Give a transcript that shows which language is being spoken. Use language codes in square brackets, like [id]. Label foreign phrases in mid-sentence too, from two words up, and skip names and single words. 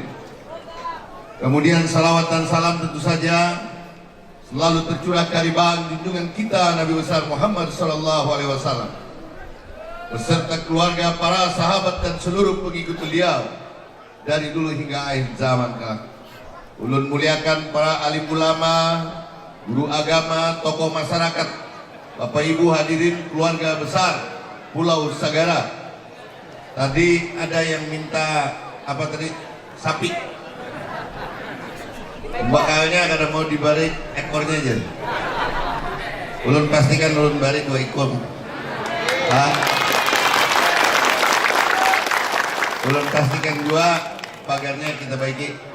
[id] Kemudian salawat dan salam tentu saja selalu tercurah dari bahan junjungan kita Nabi besar Muhammad SAW beserta keluarga, para sahabat dan seluruh pengikut beliau dari dulu hingga akhir zaman kelak. Ulun muliakan para alim ulama, guru agama, tokoh masyarakat, Bapak Ibu hadirin keluarga besar Pulau Sagara. Tadi ada yang minta apa tadi? Sapi. Bakalnya kada mau dibalik ekornya aja. Ulun pastikan ulun balik 2 ekor. Ulun pastikan 2, pagarnya kita baiki.